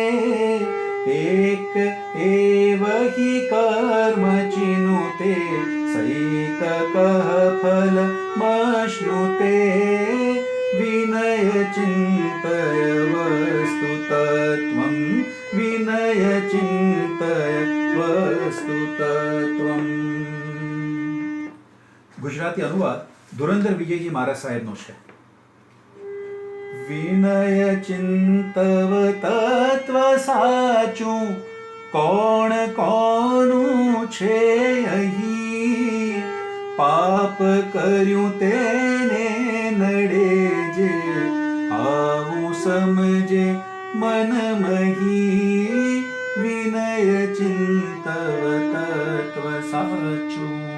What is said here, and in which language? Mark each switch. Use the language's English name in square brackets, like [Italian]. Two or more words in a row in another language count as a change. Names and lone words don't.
[Sanskrit] एक एव हि कर्म चिनुते सैककः फलमश्नुते विनय चिन्तय वस्तु तत्त्वं विनय चिन्तय वस्तु तत्त्वम्. [Gujarati] ગુજરાતી અનુવાદ ધુરંધર વિજયજી મહારાજ સાહેબનો છે. વિનય ચિંતવ તત્વ સાચું કોણ કોનું છે અહીં પાપ કર્યું તેને નડે જે આવું સમજે મન મહી વિનય ચિંતવ તત્વ સાચું.